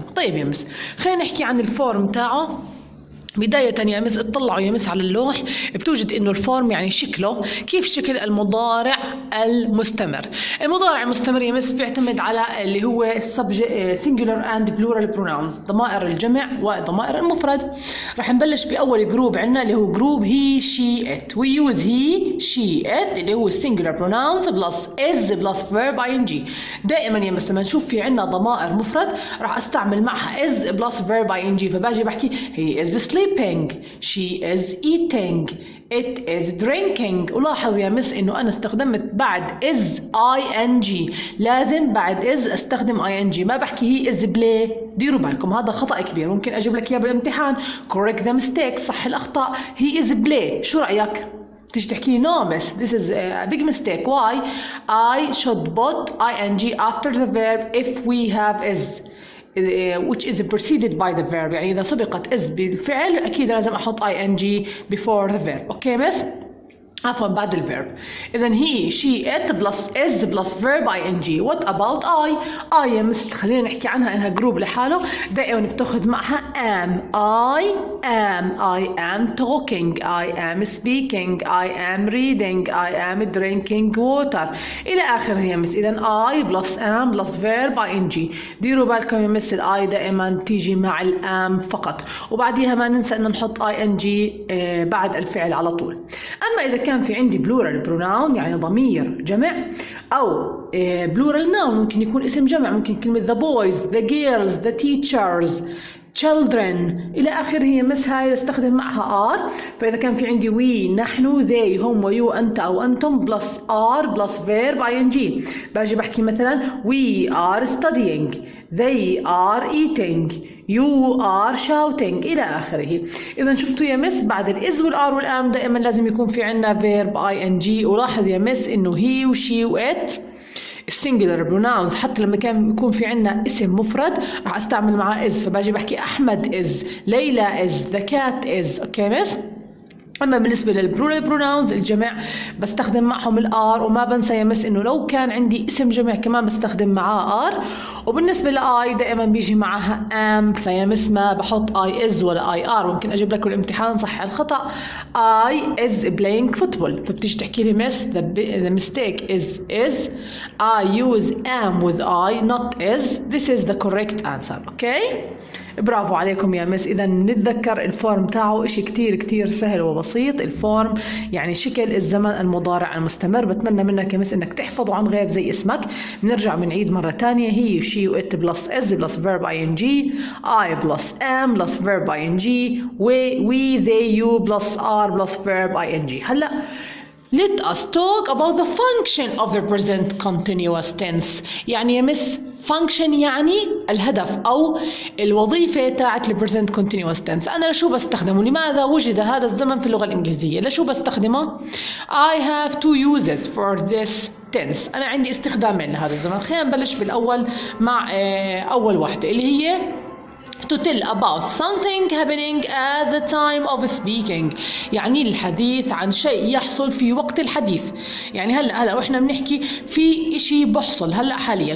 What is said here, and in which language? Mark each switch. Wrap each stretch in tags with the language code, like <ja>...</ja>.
<ar>طيب يا مس خلينا نحكي عن الفورم تاعه. بداية يا مس اطلعوا يا مس على اللوح، بتوجد انه الفورم يعني شكله كيف شكل المضارع المستمر. المضارع المستمر يا مس بيعتمد على اللي هو singular and plural pronouns، ضمائر الجمع وضمائر المفرد. رح نبلش بأول جروب عندنا اللي هو جروب he she it.</ar> <en>we use he she it</en> <ar>اللي هو</ar> <en>singular pronouns plus is plus verb ing.</en> <ar>دائما يا مس لما نشوف في عندنا ضمائر مفرد راح استعمل معها is plus verb ing، فباجي بحكي</ar> <en>he is sleeping، she is eating، it is drinking.</en> <ar>ولاحظ يا مس انه انا استخدمت بعد is ing، لازم بعد is استخدم ing، ما بحكي he is play. ديروا بالكم هذا خطأ كبير، ممكن اجيب لك اياه بالامتحان</ar> <en>correct the mistake،</en> <ar>صح الاخطاء.</ar> <en>he is play</en> <ar>شو رأيك؟ تيجي تحكي</ar> <en>no miss this is a big mistake. why I should put ing after the verb if we have is which is preceded by the verb،</en> <ar>يعني إذا سبقت is بالفعل أكيد لازم أحط</ar> <en>ing before the verb.</en> <ar>أوكي مس؟ عفوا بعد الفيرب. إذا</ar> <en>he she it plus is plus verb ing. what about I</en> <ar>يا مس خلينا نحكي عنها إنها جروب لحاله، دائما بتاخذ معها am.</ar> <en>I am talking، I am speaking، I am reading، I am drinking water</en> <ar>إلى آخره يا مس. إذا</ar> <en>I plus am plus verb ing.</en> <ar>ديروا بالكم يا مس I دائما تيجي مع الام فقط، وبعديها ما ننسى إن نحط ing بعد الفعل على طول. أما إذا كان في عندي plural pronoun يعني ضمير جمع، أو plural noun ممكن يكون اسم جمع، ممكن كلمة the boys the girls the teachers children إلى آخره هي مس هاي استخدم معها are. فإذا كان في عندي we نحن they هم ويو أنت أو أنتم plus are plus verb ing، باجي بحكي مثلا</ar> <en>we are studying they are eating you are shouting</en> <ar>إلى آخره. إذا شفتوا يا مس بعد الإز والآر والآم دائما لازم يكون في عنا verb ing. ولاحظ يا مس إنه he وشي وإت السنجلر بروناونز حتى لما كان يكون في عنا اسم مفرد راح استعمل معاه is، فباجي بحكي أحمد is ليلى is the cat is. أوكي مس؟ أما بالنسبة للبلورال بروناونز الجمع بستخدم معهم الآر، وما بنسى يا مس إنه لو كان عندي اسم جمع كمان بستخدم معاه آر. وبالنسبة لآي دائما بيجي معها am، فيا مس ما بحط I is ولا I are. ممكن أجيب لك الامتحان صح الخطأ I is playing football، فبتيجي تحكي لي</ar> <en>Miss the mistake is I use am with I not is. this is the correct answer.</en> <ar>أوكي برافو عليكم يا مس. إذا نتذكر الفورم تاعه إشي كتير سهل وبسيط. الفورم يعني شكل الزمن المضارع المستمر. بتمنى منك يا مس إنك تحفظه عن غيب زي اسمك.</ar> <en>بنرجع بنعيد مرة تانية هي she وit plus is plus verb ing I plus am plus verb ing we they you plus are plus verb ing. هلا Let us talk about the function of the present continuous tense.</en> <ar>يعني يا مس function يعني الهدف أو الوظيفة تاعت ال present continuous tense. أنا لشو بستخدمه؟ لماذا وجد هذا الزمن في اللغة الإنجليزية؟ لشو بستخدمه؟</ar> <en>I have two uses for this tense.</en> <ar>أنا عندي استخدامين لهذا الزمن. خلينا نبلش بالأول مع أول واحدة اللي هي</ar> <en>to tell about something happening at the time of speaking.</en> <ar>يعني الحديث عن شيء يحصل في وقت الحديث. يعني هلا واحنا بنحكي في إشي بحصل هلا حاليا.</ar>